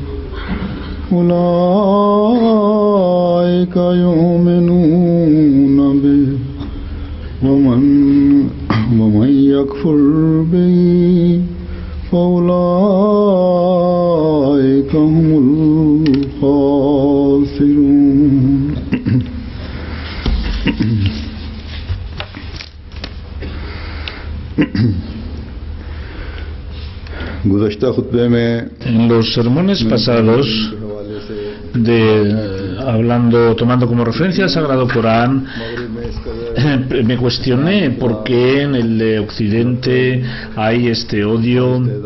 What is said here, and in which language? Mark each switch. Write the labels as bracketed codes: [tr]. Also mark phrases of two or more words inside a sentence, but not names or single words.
[ar] أولئك يؤمنون به ومن يكفر به فأولئك هم الخاسرون [es] En los sermones pasados, tomando como referencia el Sagrado Corán, me cuestioné por qué en el Occidente hay este odio